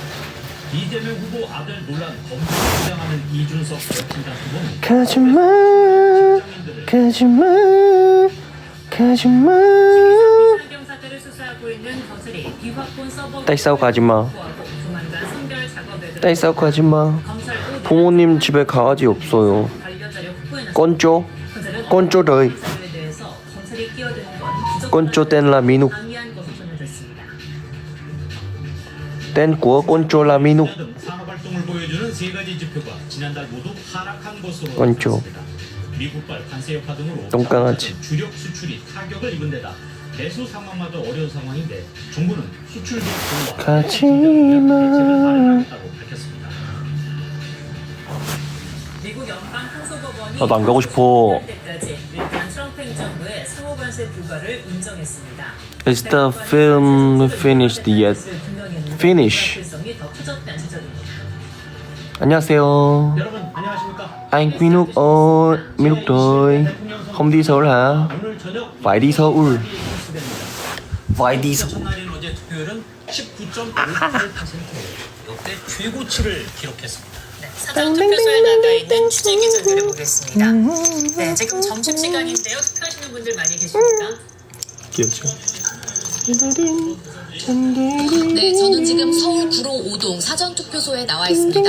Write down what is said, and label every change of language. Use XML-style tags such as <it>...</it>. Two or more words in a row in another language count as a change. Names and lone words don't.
<ko>이재명 후보 아들 논란 검찰에 주장하는 이준석 여친단 후보는 가지마. 가지마. 가지마. 사경 사태를 수사하고 있는 거슬이 비화폰 서버</ko> <vi>Tại sao 가지마?</vi> <ko>조만간 선별 작업에</ko> <vi>Tại sao 가지마?</vi> <ko>부모님 집에 강아지 없어요.</ko> <vi>Con chó đời. Con chó tên là Minuk. Tên của con chó là Minuk.</vi> <ko>등 산업 활동을 보여주는 세 가지 지표가 지난달 모두 하락한 것으로 건조. 나타났습니다. 미국발 관세 여파 등으로 똥강아지. 주력 수출이 타격을 입은 데다 내수 상황마저 어려운 상황인데 정부는 수출 보호와 가지마. 마련하겠다고 밝혔습니다. 미국 연방 상소법원이 나도 안 가고 싶어. 때까지 일단 트럼프 행정부의 상호 관세 불가를 인정했습니다.</ko> <en>Is the film finished yet? Finish.</en> <ko>더 커졌다는 지적입니다. 안녕하세요. 여러분 안녕하십니까?</ko> <vi>Anh Minuk ơi, Minuk rồi. Không đi Seoul hả?</vi> <ko>오늘 저녁</ko> <vi>Phải đi Seoul.</vi> <ko>뉴스됩니다.</ko> <vi>Phải đi Seoul.</vi> <ko>첫날인 어제 투표율은 19.58%, 역대 최고치를 기록했습니다. 사전 투표소에 나가 있는 취재 기준을 보겠습니다. 네, 지금 점심시간인데요. 투표하시는 분들 많이 계십니까? 귀엽죠? 네, 저는 지금 서울 구로 5동 사전투표소에 나와 있습니다.</ko>